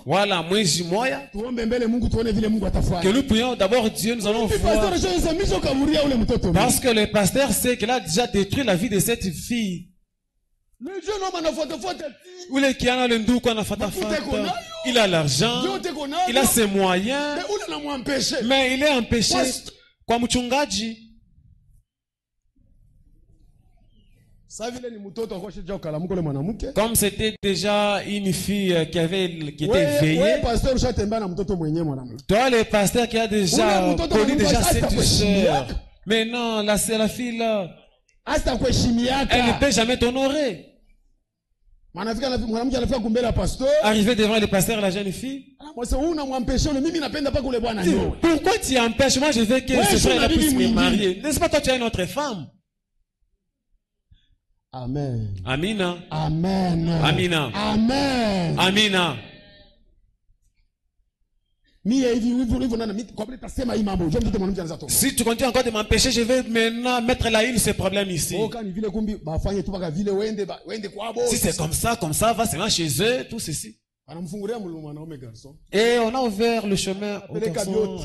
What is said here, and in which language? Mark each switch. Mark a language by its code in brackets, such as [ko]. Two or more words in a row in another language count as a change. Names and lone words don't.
[fr] Voilà, que nous prions d'abord Dieu, nous allons voir. Parce que le pasteur sait qu'il a déjà détruit la vie de cette fille. Il a l'argent, il a ses moyens, mais il est empêché. [sw] Kwa mchungaji. [fr] Comme c'était déjà une fille qui était veillée. Toi, le pasteur qui a déjà connu déjà cette sœur. Mais non, la fille là, elle ne peut jamais t'honorer. Arrivé devant le pasteur, la jeune fille. Pourquoi tu empêches? Moi, je veux que ce frère puisse me marier. N'est-ce pas toi, tu as une autre femme? Amen. [sw] Amina. [fr] Amen. [sw] Amina. [fr] Amen. [sw] Amina. [fr] Si tu continues encore de m'empêcher, je vais maintenant mettre la île ces problèmes ici. Si c'est comme ça, va seulement chez eux, tout ceci. Et on a ouvert le chemin au garçon.